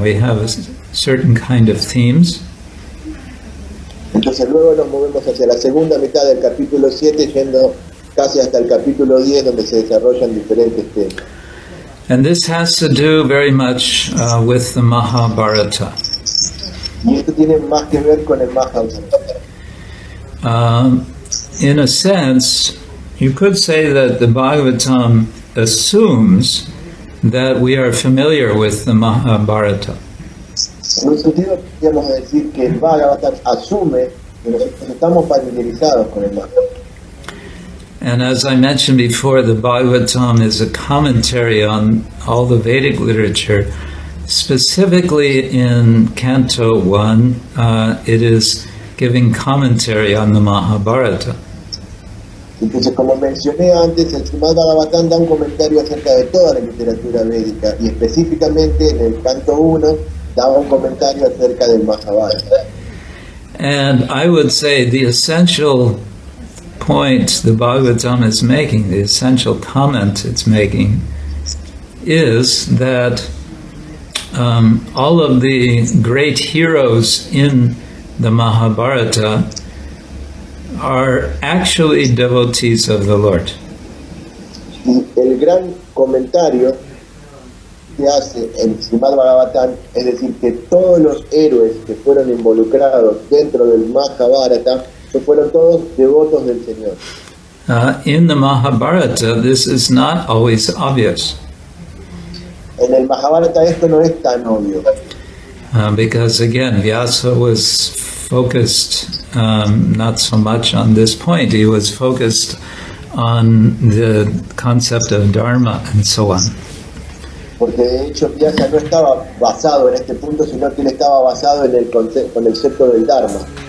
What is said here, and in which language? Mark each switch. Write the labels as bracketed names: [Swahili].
[English] We have a certain kind of themes. [Spanish] Entonces luego nos movemos hacia la segunda mitad del capítulo 7, yendo casi hasta el capítulo 10, donde se desarrollan diferentes temas. [English] And this has to do very much with the Mahabharata. [Spanish] Y esto tiene más que ver con el Mahabharata. [English] In a sense, you could say that the Bhagavatam assumes that we are familiar with the Mahabharata. [Spanish] En un sentido, podríamos decir que el Bhagavatam asume que nosotros estamos familiarizados con el Mahabharata. [English] And as I mentioned before, the Bhagavatam is a commentary on all the Vedic literature. Specifically in Canto 1, it is giving commentary on the Mahabharata. [Spanish] Entonces, como mencioné antes, el Srimad-Bhagavatam da un comentario acerca de toda la literatura védica y específicamente en el Canto 1 da un comentario acerca del Mahabharata. [English] And I would say the essential point the Bhagavatam is making, the essential comment it's making, is that all of the great heroes in the Mahabharata are actually devotees of the Lord. [Spanish] Y el gran comentario que hace el Srimad-Bhagavatam es decir que todos los héroes que fueron involucrados dentro del Mahabharata fueron todos devotos del Señor. [English] In the Mahabharata, this is not always obvious. [Spanish] En el Mahabharata esto no es tan obvio. [English] Because again, Vyasa was focused not so much on this point, he was focused on the concept of Dharma and so on. [Spanish] Porque de hecho Vyasa no estaba basado en este punto, sino que él estaba basado en el concepto del Dharma.